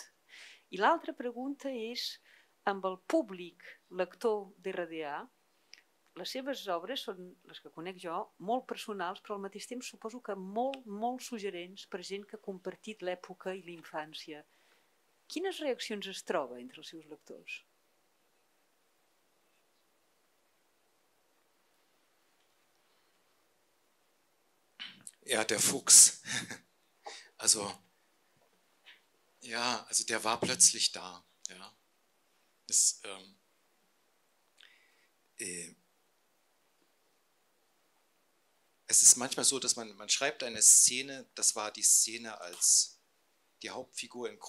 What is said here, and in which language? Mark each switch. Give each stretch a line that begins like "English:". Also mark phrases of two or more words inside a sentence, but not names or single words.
Catalan: I l'altra pregunta és, amb el públic lector d'RDA, les seves obres són, les que conec jo, molt personals, però al mateix temps suposo que molt suggerents per gent que ha compartit l'època i la infància. Quines reaccions es troba entre els seus lectors?
German: Ja, der Fuchs. Also der war plötzlich da. Ja. Es ist manchmal so, dass man schreibt eine Szene, das war die Szene, als die Hauptfigur in